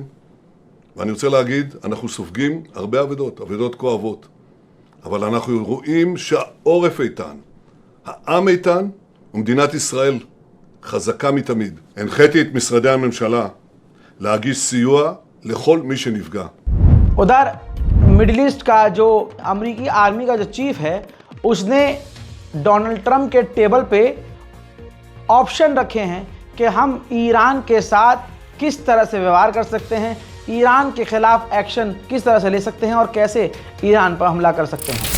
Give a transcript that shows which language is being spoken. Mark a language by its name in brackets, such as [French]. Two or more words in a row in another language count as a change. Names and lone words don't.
[Hebrew] ואני רוצה להגיד, אנחנו סופגים הרבה אבדות כואבות. אבל אנחנו רואים שהעורף איתן, העם איתן, ומדינת ישראל חזקה מתמיד. הנחיתי את משרדי הממשלה להגיש סיוע לכל מי שנפגע. [Hindi] उधर मिडिल ईस्ट का जो अमेरिकी आर्मी का जो चीफ है उसने डोनाल्ड ट्रंप के टेबल पे ऑप्शन रखे हैं कि हम ईरान के साथ किस तरह से व्यवहार कर सकते हैं, ईरान के खिलाफ एक्शन किस तरह से ले सकते हैं और कैसे ईरान पर हमला कर सकते हैं।